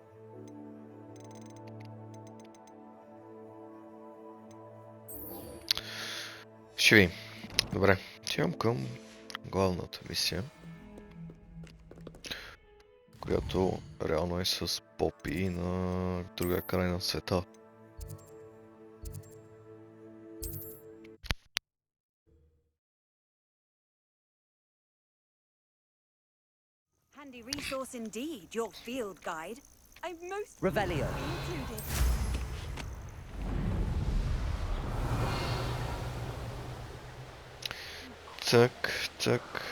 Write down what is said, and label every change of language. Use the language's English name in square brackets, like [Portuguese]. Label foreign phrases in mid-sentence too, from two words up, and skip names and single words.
[Bulgarian] Ще ви. Добре, отивам към главната мисия, която реално е с попи на другия край на света. [English] Handy resource indeed, your field guide. I'm most Revelio. included. [Bulgarian] Цък.